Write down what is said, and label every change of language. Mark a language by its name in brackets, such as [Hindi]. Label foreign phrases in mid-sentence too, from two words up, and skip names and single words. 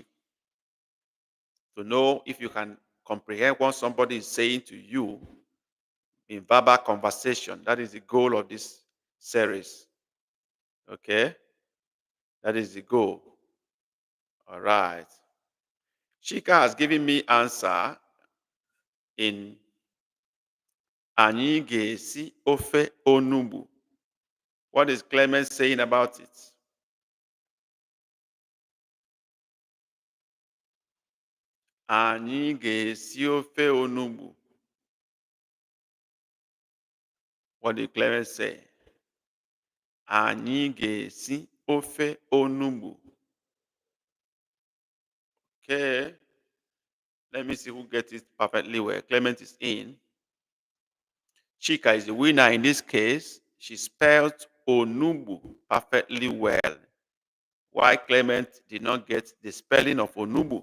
[English] To know if you can comprehend what somebody is saying to you in verbal conversation. That is the goal of this series. Okay? That is the goal. All right. Chika has given me answer in [Igbo] anyị ga-esi ofe onugbu. [English] What is Clement saying about it? [Igbo] Anyị ga-esi ofe onugbu. [English] What did Clement say? [Igbo] Anyị ga-esi ofe onugbu. [English] Okay. Let me see who gets it perfectly well. Clement is in. Chika is the winner in this case. She spelled onugbu perfectly well. Why Clement did not get the spelling of onugbu?